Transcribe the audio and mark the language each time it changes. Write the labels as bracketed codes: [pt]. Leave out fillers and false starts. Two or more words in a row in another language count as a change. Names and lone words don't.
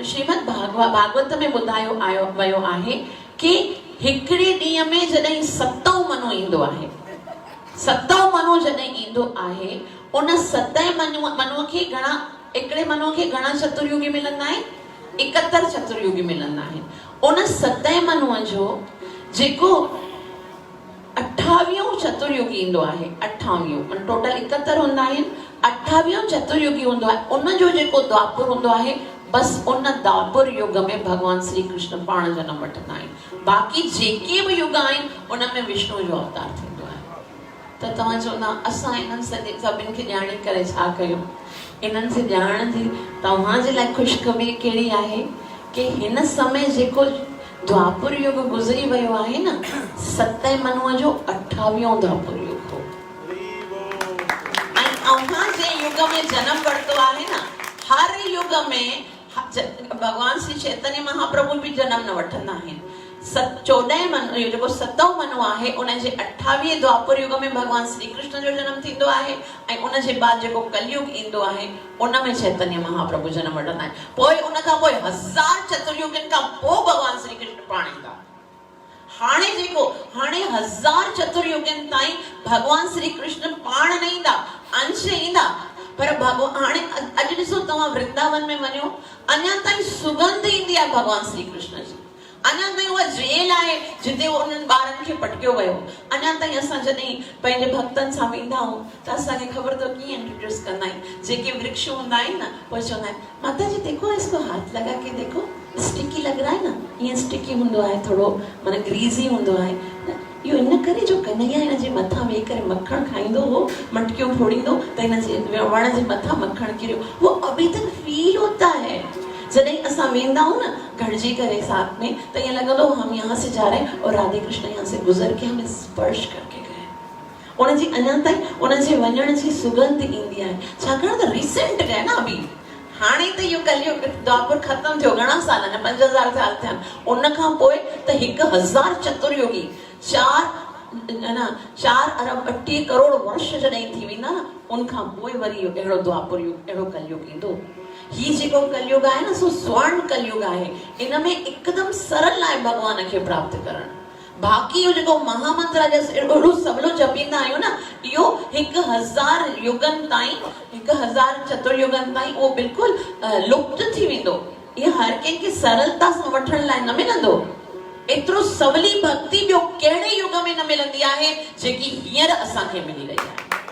[sd] श्रीमद भागवत में ॿुधायो वियो आहे कि हिकिड़े ॾींहं में जॾहिं 7 मनु ईंदो आहे, 7 मनु जॾहिं ईंदो आहे, उन 7 मनुअ खे घणा, हिकिड़े मनु खे घणा चतुर्युगी मिलंदा आहिनि? 71 चतुर्युगी मिलंदा आहिनि। उन 7 मनुअ जो जेको 28 चतुर्युगी ईंदो आहे, 28 टोटल 71 हूंदा आहिनि, 28 चतुर्युगी हूंदो आहे। उन जो जेको द्वापर हूंदो आहे, बस उन द्वापर युग में भगवान श्री कृष्ण पाण जनम वठंदा आहिनि। बाक़ी जेके बि युग आहिनि उन में विष्णु जो अवतार थींदो आहे। त तव्हां चवंदा असां इन्हनि सभिनि खे ॼाणे करे छा कयूं? इन्हनि से ॼाणण जी तव्हांजे लाइ ख़ुशख़बरी कहिड़ी आहे कि हिन समय जेको द्वापर युग गुज़री वियो आहे न, 7 मनुअ जो 28 द्वापर युग हो। ऐं अव्हां जे युग में जन्म वरितो आहे न, हर युग में भगवान श्री चैतन्य महाप्रभु भी जन्म न वठंदा आहिनि। 14 मनु जेको 7 मनु आहे, उन जे 28 द्वापर युग में भगवान श्री कृष्ण जो जन्म थींदो आहे। ऐं उन जे बाद जेको कलयुग ईंदो आहे, उन में चैतन्य महाप्रभु जन्म वठंदा आहिनि। पोइ उन खां पोइ 1000 चतुर्युगनि खां पोइ भगवान श्री कृष्ण पाण ईंदा। हाणे 1000 चतुर्युगनि ताईं भगवान श्री कृष्ण पाण न ईंदा, अंश ईंदा। पर भगवान हाणे अॼु ॾिसो तव्हां वृंदावन में वञो, अञा ताईं सुगंध ईंदी आहे भगवान श्री कृष्ण जी। अञा ताईं उहा जेल आहे जिते उन्हनि ॿारनि खे पटकियो वियो। अञा ताईं असां जॾहिं पंहिंजे भक्तनि सां वेंदा आहियूं त असांखे ख़बर अथव कीअं इंट्रोड्यूस कंदा आहिनि। जेके वृक्ष हूंदा आहिनि न, पोइ चवंदा आहिनि माता जी [hi] देखो, इसको हाथ लगा के देखो, स्टिकी लग रहा है ना, [sd] ईअं स्टिकी हूंदो आहे, थोरो माना ग्रीज़ी हूंदो आहे। इहो इन करे जो कन्हैया हिन जे मथां वेही करे मक्खण खाईंदो हो, मटकियूं फोड़ींदो त हिन जे वण जे मथां मक्खण किरियो। [hi] वो अभी तक फील होता है। [sd] जॾहिं असां वेंदा आहियूं न गॾिजी करे साथ में, त ईअं लॻंदो [hi] हम यहाँ से जा रहे हैं और राधे कृष्ण यहाँ से गुज़र के हमें स्पर्श करके गए। [sd] उनजी अञा ताईं उनजे वञण जी सुगंध ईंदी आहे, छाकाणि त रिसेंट आहे न अभी। हाणे त इहो कलयुग द्वापर ख़तम थियो, घणा साल न 5000 साल थिया। उन खां पोइ त 1000 चतुर्युगी 4 अरब 38 करोड़ वर्ष जॾहिं थी वेंदा न, उन खां पोइ वरी अहिड़ो द्वापर युग, अहिड़ो कलयुग ईंदो। ही जेको कलयुग आहे न, सो स्वर्ण कलयुग आहे। इन में एकदम सरल आहे भगवान खे प्राप्त करण। बाक़ी इहो जेको महामंत्र आहे, एॾो सवलो जपींदा आहियूं न, इहो 1000 युगनि ताईं, 1000 चतुर्युगनि ताईं उहो बिल्कुलु लुप्त थी वेंदो। इहो हर कंहिंखे सरलता सां वठण लाइ न मिलंदो। एतिरो सवली भक्ति ॿियो कहिड़े युग में न मिलंदी आहे जेकी हींअर असांखे मिली रही आहे।